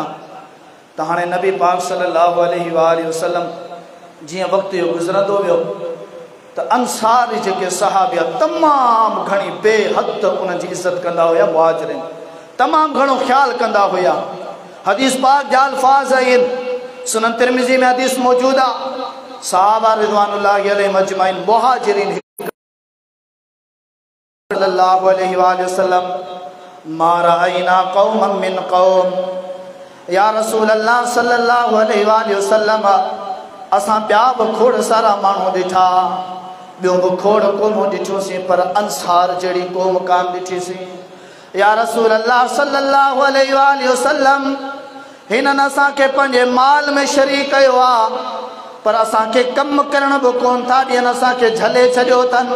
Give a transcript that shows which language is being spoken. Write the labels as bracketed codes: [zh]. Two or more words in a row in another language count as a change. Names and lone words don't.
[sd] त हाणे नबी पाक [ar] صلى الله عليه وسلم [sd] जीअं वक़्तु इहो गुज़रंदो वियो त अंसार जेके सहाबिया तमामु घणी बेहद उन्हनि जी इज़त कंदा हुया, मुहाजिरिन तमामु घणो ख़्यालु कंदा हुया। हदीस पाक जा अल्फाज़ आहिनि, सुनन तिरमिज़ी में हदीस मौजूद आहे, सहाबा [ar] رضوان الله عليهم أجمعين [sd] मुहाजिरिन [ar] صلى الله عليه وسلم ما رأينا قوما من قوم يا رسول الله صلى الله عليه وسلم [sd] असां ॿिया बि खोड़ सारा माण्हू ॾिठा, ॿियूं बि खोड़ क़ौमूं ॾिठियूंसीं, पर अंसार जहिड़ी क़ौम कान ॾिठीसीं। [ar] يا رسول الله صلى الله عليه وسلم [sd] हिननि असांखे पंहिंजे माल में शरीक कयो आहे, पर असांखे कमु करण बि कोन था ॾियनि, असांखे झले छॾियो अथनि।